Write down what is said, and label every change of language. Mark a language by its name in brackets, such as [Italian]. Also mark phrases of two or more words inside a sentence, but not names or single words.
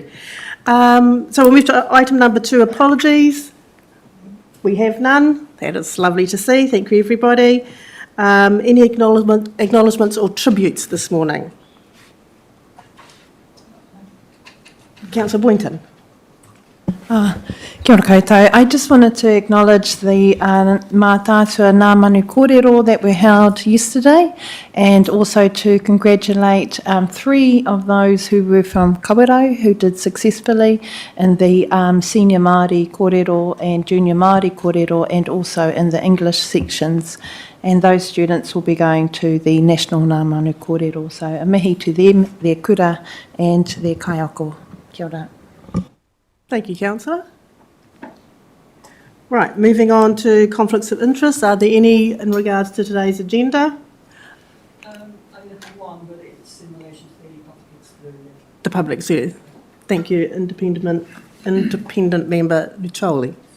[English] So we'll move to item number 2, apologies. We have none. That is lovely to see. Thank you, everybody. Any acknowledgements or tributes this morning? Councillor Boynton. [Māori] Kia ora koutou. [English] I just wanted to acknowledge the mātātua ngā manu kōrero that were held yesterday, and also to congratulate 3 of those who were from Kawerau who did successfully in the senior Māori kōrero and junior Māori kōrero, and also in the English sections. And those students will be going to the National Ngā Manu kōrero. So a mihi to them, their kura and their kaiako. [Māori] Kia ora. [English] Thank you, Councillor. Right, moving on to conflicts of interest. Are there any in regards to today's agenda? I have one, but it's in relation to the public excluded. The public excluded. Thank you, Independent Member Lucioli.